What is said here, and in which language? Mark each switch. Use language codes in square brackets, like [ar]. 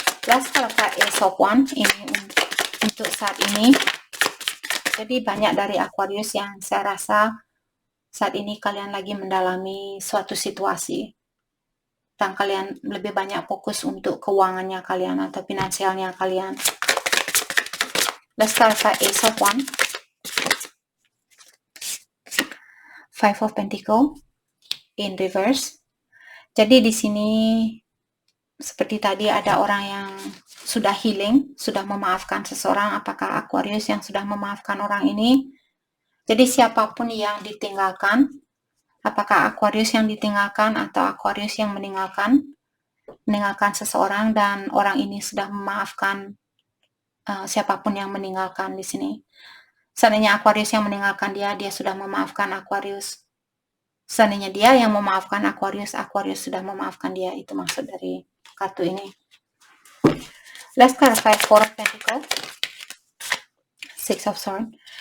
[en] Let's clarify Ace of Wands [id] ini untuk saat ini. Jadi banyak dari Aquarius yang saya rasa saat ini kalian lagi mendalami suatu situasi dan kalian lebih banyak fokus untuk keuangannya kalian atau finansialnya kalian. [en] Let's clarify Ace of Wands, Five of Pentacles in reverse. [id] Jadi di sini seperti tadi ada orang yang sudah healing, sudah memaafkan seseorang. Apakah Aquarius yang sudah memaafkan orang ini? Jadi siapapun yang ditinggalkan, apakah Aquarius yang ditinggalkan atau Aquarius yang meninggalkan seseorang dan orang ini sudah memaafkan siapapun yang meninggalkan di sini. Seandainya Aquarius yang meninggalkan dia sudah memaafkan Aquarius. Seandainya dia yang memaafkan Aquarius, Aquarius sudah memaafkan dia. Itu maksud dari kartu ini. [en] Let's clarify Four of Pentacles, Six of Swords.